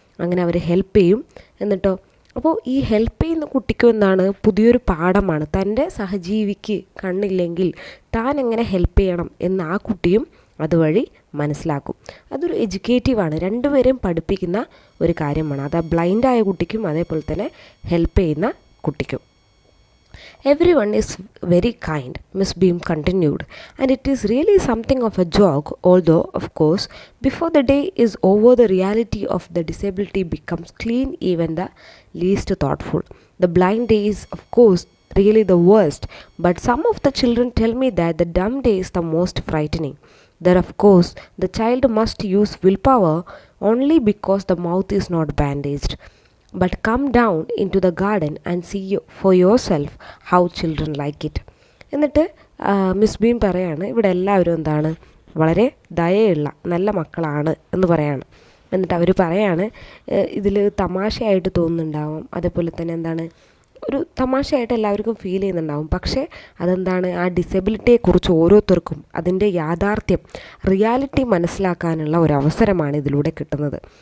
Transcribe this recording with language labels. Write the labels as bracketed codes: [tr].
[ml] അങ്ങനെ അവർ ഹെൽപ്പ് ചെയ്യും. എന്നിട്ടോ, അപ്പോൾ ഈ ഹെൽപ്പ് ചെയ്യുന്ന കുട്ടിക്കും എന്താണ്, പുതിയൊരു പാഠമാണ്. തൻ്റെ സഹജീവിക്ക് കണ്ണില്ലെങ്കിൽ താൻ എങ്ങനെ ഹെൽപ്പ് ചെയ്യണം എന്ന് ആ കുട്ടിയും അതുവഴി മനസ്സിലാക്കും. അതൊരു എഡ്യൂക്കേറ്റീവാണ്, രണ്ടുപേരെയും പഠിപ്പിക്കുന്ന ഒരു കാര്യമാണ്. അത് ബ്ലൈൻഡായ കുട്ടിക്കും അതേപോലെ തന്നെ ഹെൽപ്പ് ചെയ്യുന്ന കുട്ടിക്കും. [en] Everyone is very kind, Miss Beam continued, and it is really something of a joke, although, of course, before the day is over, the reality of the disability becomes clean even the least thoughtful. The blind day is, of course, really the worst, but some of the children tell me that the dumb day is the most frightening. There, of course, the child must use willpower only because the mouth is not bandaged. But come down into the garden and see for yourself how children like it. [ml] എന്നിട്ട് miss beam പറയാണ്, ഇവിടെ എല്ലാവരും എന്താണ്, വളരെ ദയയുള്ള നല്ല മക്കളാണ് എന്ന് പറയാണ്. എന്നിട്ട് അവർ പറയാണ്, ഇതിൽ തമാശയായിട്ട് തോന്നുന്നുണ്ടാവും, അതേപോലെ തന്നെ എന്താണ്, ഒരു തമാശയായിട്ട് എല്ലാവർക്കും ഫീൽ ചെയ്യുന്നുണ്ടാവും. പക്ഷേ അതെന്താണ്, ആ ഡിസബിലിറ്റിയെക്കുറിച്ച് ഓരോരുത്തർക്കും അതിൻ്റെ യാഥാർത്ഥ്യം, റിയാലിറ്റി മനസ്സിലാക്കാനുള്ള ഒരു അവസരമാണ് ഇതിലൂടെ കിട്ടുന്നത്.